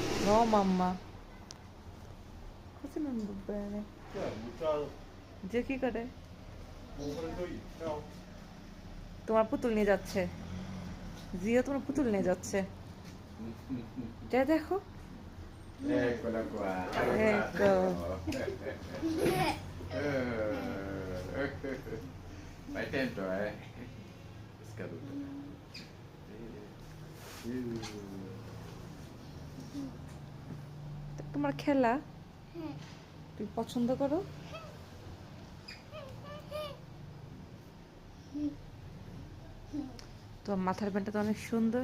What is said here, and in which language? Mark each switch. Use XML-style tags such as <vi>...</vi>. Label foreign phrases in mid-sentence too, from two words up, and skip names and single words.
<it>No mamma. Così non va bene.</it> <bn>যে কি করে? তোমার পুতুল নিয়ে যাচ্ছে। জিও তোমার পুতুল নিয়ে যাচ্ছে। যা দেখো।</bn> <it>Eccola qua. Ecco. Fai attento, eh. È scaduta.</it> <bn>তোমার খেলা তুমি পছন্দ করো? তোমার মাথার ব্যান্ডটা তো অনেক সুন্দর।</bn>